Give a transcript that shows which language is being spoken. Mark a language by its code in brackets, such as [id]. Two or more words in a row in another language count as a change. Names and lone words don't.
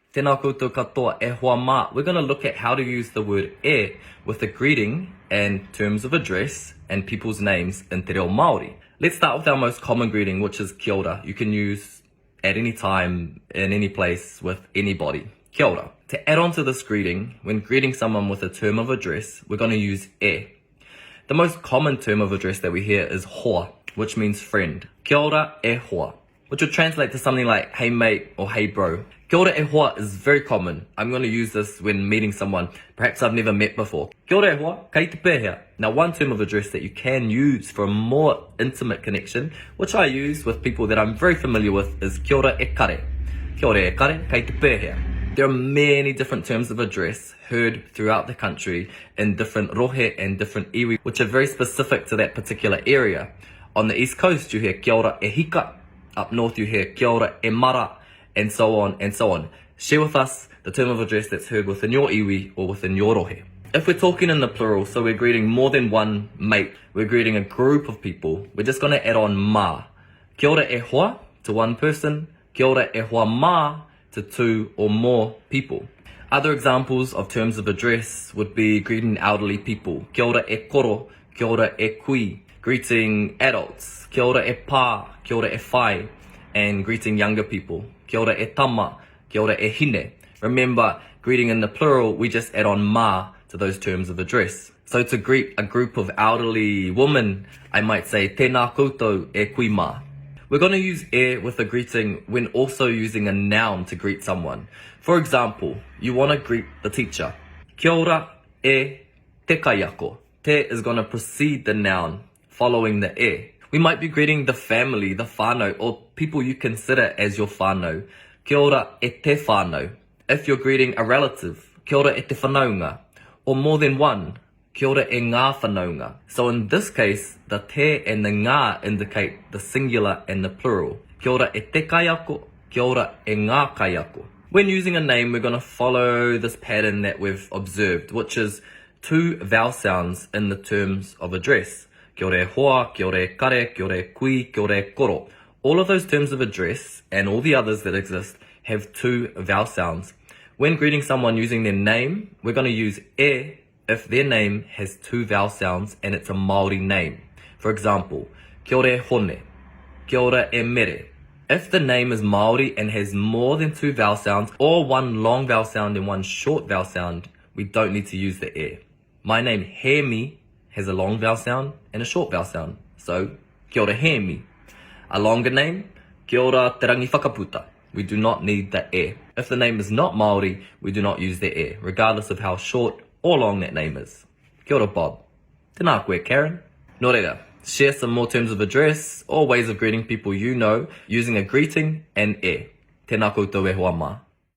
[mi] Tēnā koutou katoa e hoa mā. [en] We're going to look at how to use the word e with a greeting and terms of address and people's names in [mi] te reo Māori. [en] Let's start with our most common greeting, which is [mi] kia ora. [en] You can use at any time, in any place, with anybody. [mi] Kia ora. [en] To add on to this greeting, when greeting someone with a term of address, we're going to use e. The most common term of address that we hear is hoa, which means friend. [mi] Kia ora e hoa, [en] which would translate to something like hey mate or hey bro. [mi] Kia ora e hoa [en] is very common. I'm going to use this when meeting someone perhaps I've never met before. [mi] Kia ora e hoa, kei te pēhea. [en] Now, one term of address that you can use for a more intimate connection, which I use with people that I'm very familiar with, is [mi] kia ora e kare. Kia ora e kare, kei te pēhea. [en] There are many different terms of address heard throughout the country in different rohe and different iwi, which are very specific to that particular area. On the East Coast, you hear [mi] kia ora e hika. [en] Up north, you hear [mi] kia ora e mara, [en] and so on and so on. Share with us the term of address that's heard within your iwi or within your rohe. If we're talking in the plural, so we're greeting more than one mate, we're greeting a group of people, we're just going to add on ma. [mi] Kia ora e hoa [en] to one person, [mi] kia ora e hoa ma [en] to two or more people. Other examples of terms of address would be greeting elderly people. [mi] Kia ora e koro, kia ora e kui. [en] Greeting adults. [mi] Kia ora e pā, kia ora e whai. [en] And greeting younger people. [mi] Kia ora e tama, kia ora e hine. [en] Remember, greeting in the plural, we just add on ma to those terms of address. So to greet a group of elderly women, I might say [mi] tēnā koutou e kui mā. [en] We're going to use e with a greeting when also using a noun to greet someone. For example, you want to greet the teacher. [mi] Kia ora e te kaiako. [en] Te is going to precede the noun following the e. We might be greeting the family, the whānau, or people you consider as your whānau. [mi] Kia ora e te whānau. [en] If you're greeting a relative, [mi] kia ora e te whanaunga. [en] Or more than one, [mi] kia ora e ngā whanaunga. [en] So in this case, the te and the ngā indicate the singular and the plural. [mi] Kia ora e te kaiako, kia ora e ngā kaiako. [en] When using a name, we're going to follow this pattern that we've observed, which is two vowel sounds in the terms of address. [mi] Kia ora e hoa, kia ora e kare, kia ora e kui, kia ora e koro. [en] All of those terms of address and all the others that exist have two vowel sounds. When greeting someone using their name, we're going to use e if their name has two vowel sounds and it's a Māori name. For example, [mi] kia ora e hone, kia ora e mere. [en] If the name is Māori and has more than two vowel sounds or one long vowel sound and one short vowel sound, we don't need to use the e. My name, Hemi, has a long vowel sound and a short vowel sound. So, [mi] kia ora Hemi. [en] A longer name, [mi] kia ora te rangi whakaputa. [en] We do not need the e. If the name is not Māori, we do not use the e, regardless of how short or long that name is. [mi] Kia ora Bob. Tēnā koe Karen. Nō reira, [en] share some more terms of address or ways of greeting people you know using a greeting and e. [mi] Tēnā koutou e hoa mā.